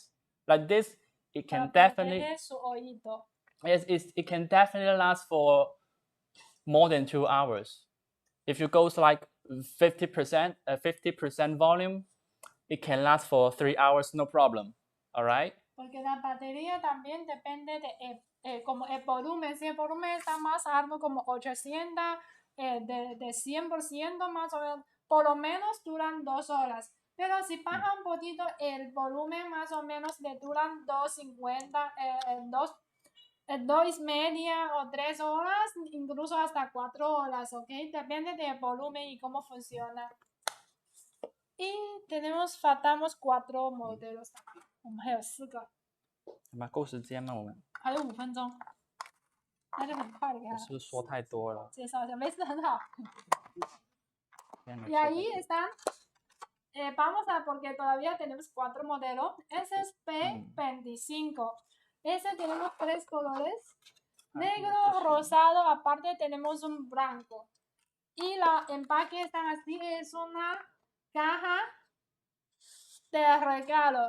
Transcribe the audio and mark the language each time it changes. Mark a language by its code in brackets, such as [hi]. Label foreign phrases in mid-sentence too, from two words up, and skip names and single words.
[en] Like this, it can definitely it can definitely last for more than 2 hours. If you go like 50% volume, it can last for 3 hours, no problem. All right. [es] Porque la batería también depende de como el volumen. Si el volumen está más alto, como 800, de 100% más o menos, por lo menos duran 2 horas. Pero si baja un poquito el volumen, más o menos le duran 2.50, 2.30 o 3 horas, incluso hasta 4 horas, ¿ok? Depende del volumen y cómo funciona. Y faltamos 4 modelos también. [zh] 我们还有4个。够时间吗？我们还有5分钟，那就很快的给他。是不是说太多了？介绍一下，没事，很好。 [es] Y ahí están. Vamos a, porque todavía tenemos 4 modelos. Ese es P25. Ese tenemos 3 colores. Negro, rosado, aparte tenemos un blanco. Y la empaque está así, es una caja de regalo.